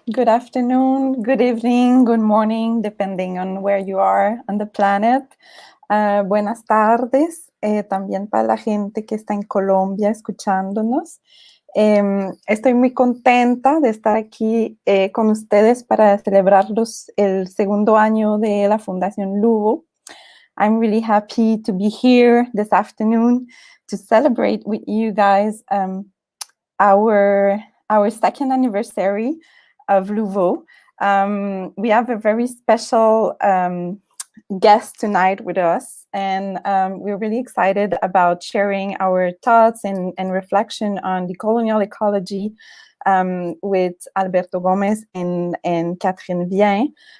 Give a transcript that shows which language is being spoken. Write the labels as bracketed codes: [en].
[en] Good afternoon, good evening, good morning, depending on where you are on the planet. [es] Buenas tardes, también para la gente que está en Colombia escuchándonos. Estoy muy contenta de estar aquí con ustedes para celebrar el segundo año de la Fundación Lüvo. [en] I'm really happy to be here this afternoon to celebrate with you guys our second anniversary of Lüvo. We have a very special guest tonight with us, and we're really excited about sharing our thoughts and reflection on decolonial ecology with Alberto Gomes and Catherine Viens.